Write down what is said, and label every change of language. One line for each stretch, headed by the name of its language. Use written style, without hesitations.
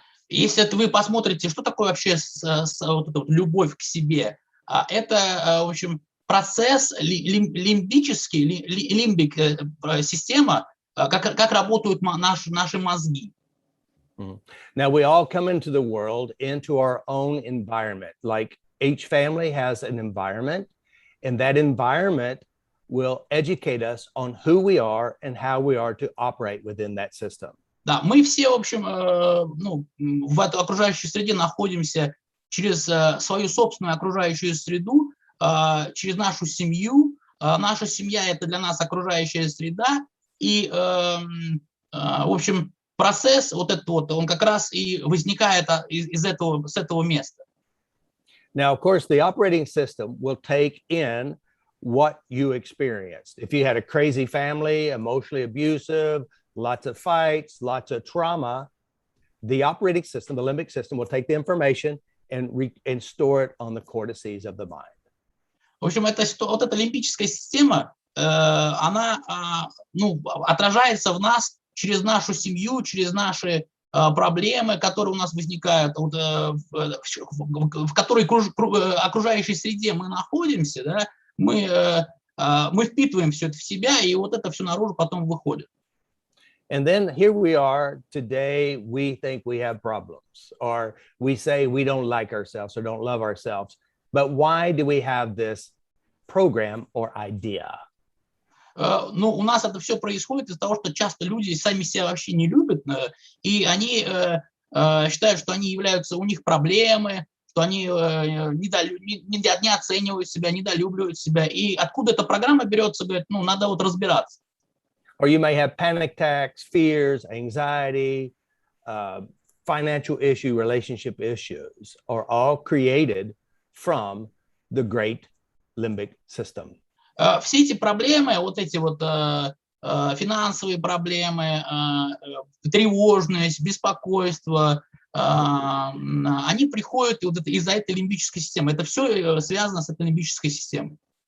Russian: Если вы посмотрите, что такое вообще вот эта вот любовь к себе, это, в общем, процесс лимбический, лимбик система, как работают наши мозги.
English: Now we all come into the world into our own environment. Like each family has an environment, and that environment will educate us on who we are and how we are to operate within that system.
Russian: Да, мы все, в общем, в этой окружающей среде находимся через свою собственную окружающую среду, через нашу семью. Наша семья – это для нас окружающая среда. И, в общем, процесс вот этот вот, он как раз и возникает с этого места.
English: Now, of course, the operating system will take in what you experienced. If you had a crazy family, emotionally abusive, lots of fights, lots of trauma, the operating system, the limbic system, will take the information and store it on the cortices of the mind.
Russian: В общем, вот эта лимбическая система, она отражается в нас через нашу семью, через наши проблемы, которые у нас возникают, в которой окружающей среде мы находимся, да, мы впитываем все это в себя, и вот это все наружу потом выходит.
English: And then here we are today, we think we have problems, or we say we don't like ourselves or don't love ourselves. But why do we have this program or idea?
Russian: У нас это все происходит из-за того, что часто люди сами себя вообще не любят, и они считают, что они являются, у них проблемы, что они не оценивают себя, недолюбливают себя. И откуда эта программа берется, говорят, надо вот разбираться.
English: Or you may have panic attacks, fears, anxiety, financial issue, relationship issues are all created from the great limbic system.
Russian: Все эти проблемы, вот эти вот финансовые проблемы, тревожность, беспокойство, они приходят из-за этой лимбической системы. Это все связано с этой лимбической системой.